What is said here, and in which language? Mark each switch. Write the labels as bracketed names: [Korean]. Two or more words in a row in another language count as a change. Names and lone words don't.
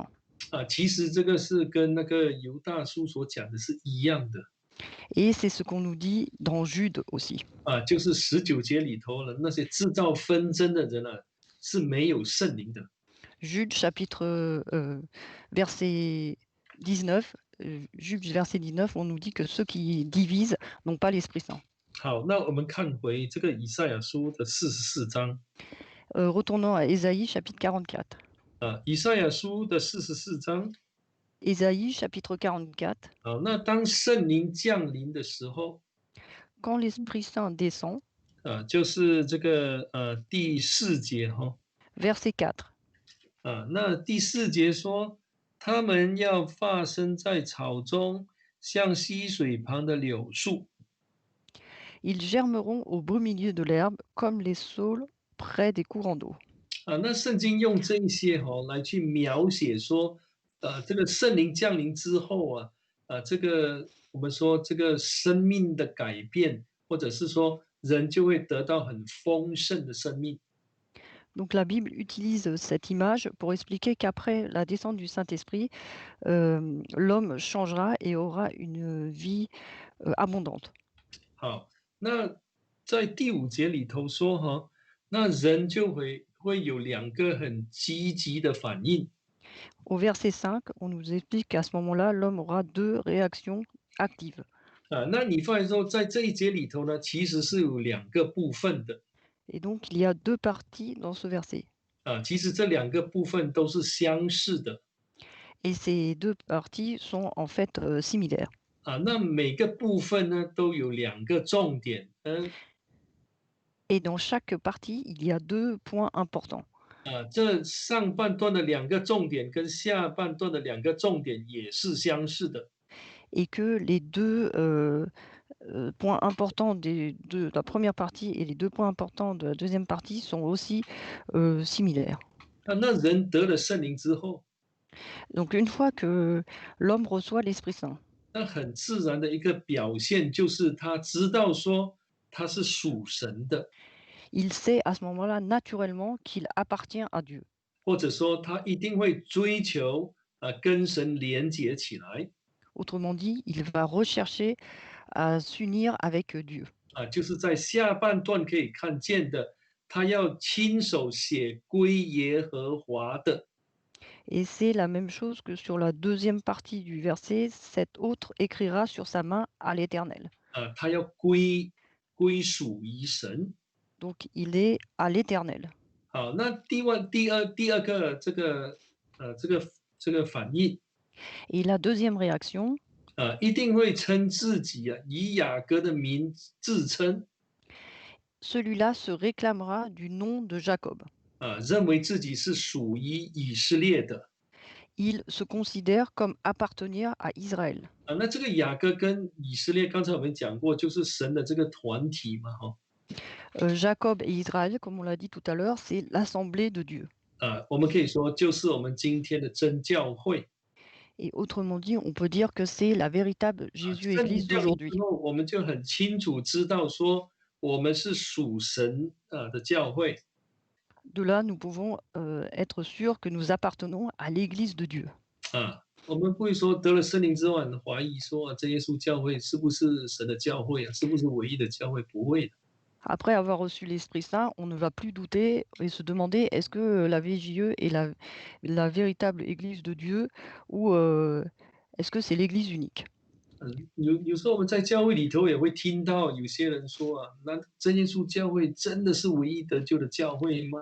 [Chinese] 啊，其实这个是跟那个犹大书所讲的是一样的。 [French] Et c'est ce qu'on nous dit dans Jude aussi. [Chinese] 啊，就是19节里头了，那些制造纷争的人啊，是没有圣灵的。 [French] Jude chapitre verset 19, Jude verset 19, on nous dit que ceux qui divisent n'ont pas l'Esprit Saint. [Chinese] 好，那我们看回这个以赛亚书的44章。 [French] Retournons à Ésaïe chapitre 44. [Chinese] 啊，以赛亚书的44章。 [French] Ésaïe chapitre 44. [Chinese] 好，那当圣灵降临的时候， [French] Quand l'Esprit Saint descend, [Chinese] 就是这个第4节哈。 [French] verset 4. [Chinese] 那第4节说，他们要发生在草中，像溪水旁的柳树。 [French] Ils germeront au beau milieu de l'herbe comme les saules près des courants d'eau. [Chinese] 那圣经用这一些来去描写说，这个圣灵降临之后啊，这个我们说这个生命的改变，或者是说人就会得到很丰盛的生命。 [French] Donc la Bible utilise cette image pour expliquer qu'après la descente du Saint-Esprit, l'homme changera et aura une vie abondante. [Chinese] 好，那在第5节里头说哈，那人就会有2个很积极的反应。 [French] Au verset 5, on nous explique qu'à ce moment-là, l'homme aura deux réactions actives. [Chinese] 那你发现说，在这一节里头呢，其实是有2个部分的。 [French] Et donc, il y a deux parties dans ce verset. [Chinese] 其实这2个部分都是相似的。 [French] Et ces deux parties sont en fait similaires. [Chinese] 那每个部分呢都有2个重点。 [French] Et dans chaque partie, il y a deux points importants. [Chinese] 这上半段的2个重点跟下半段的2个重点也是相似的。 [French] Et que les deux points importants de la première partie et les deux points importants de la deuxième partie sont aussi similaires. [Chinese] 那人得了圣灵之后， [French] Donc une fois que l'homme reçoit l'Esprit Saint, [Chinese] 那很自然的一个表现就是他知道说他是属神的， [French] il sait à ce moment-là naturellement qu'il appartient à Dieu. [Chinese] 或者说他一定会追求跟神连结起来。 [French] Autrement dit, il va rechercher à s'unir avec Dieu. [Chinese] 就是在下半段可以看见的，他要亲手写归耶和华的。 [French] Et c'est la même chose que sur la deuxième partie du verset, cet autre écrira sur sa main à l'Éternel. [Chinese] 他要归属于神。 [French] Donc il est à l'Éternel. [Chinese] 好，那第二个这个反应， [French] Et la deuxième réaction, [Chinese] 一定会称自己以雅各的名自称， [French] celui-là se réclamera du nom de Jacob. [Chinese] 认为自己是属于以色列的。 [French] Il se considère comme appartenir à Israël. [Chinese] 那这个雅各跟以色列，刚才我们讲过，就是神的这个团体嘛， [French] Jacob et Israël, comme on l'a dit tout à l'heure, c'est l'assemblée de Dieu. [Chinese] 我们可以说就是我们今天的真教会。 [French] Et autrement dit, on peut dire que c'est la véritable Jésus-Église [Chinese] 圣灵降临 [French] d'aujourd'hui. [Chinese] 之后，我们就很清楚知道说，我们是属神的教会。 [French] De là, nous pouvons être sûrs que nous appartenons à l'Église de Dieu. [Chinese] 我们不会说得了圣灵之后很怀疑说真耶稣教会是不是神的教会是不是唯一的教会？不会的。 [French] Après avoir reçu l'Esprit Saint, on ne va plus douter et se demander est-ce que la VJE est la véritable Église de Dieu ou est-ce que c'est l'Église unique. [Chinese] 有时候我们在教会里头也会听到有些人说那真耶稣教会真的是唯一得救的教会吗？